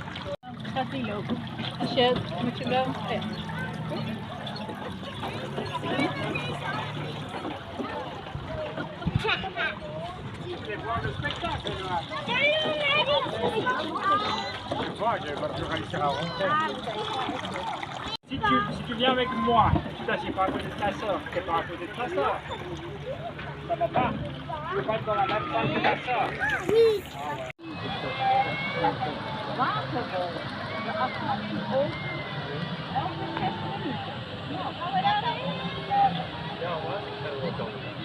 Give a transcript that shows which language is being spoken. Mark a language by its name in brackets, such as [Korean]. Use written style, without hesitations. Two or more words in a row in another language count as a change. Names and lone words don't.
[Dutch] Gaat niet lopen. Als je moet je wel. Ja. [French] Si tu viens avec moi, tu t'assieds pas à côté de ta soeur, t'es pas à côté de ta soeur. Ça va pas? Tu peux pas être dans la même salle que ta soeur. Oui. [Dutch] Waterwol. De afstand ook elke 6 minuten. Nou, gaan we daarheen? Ja hoor, ik ga wel komen.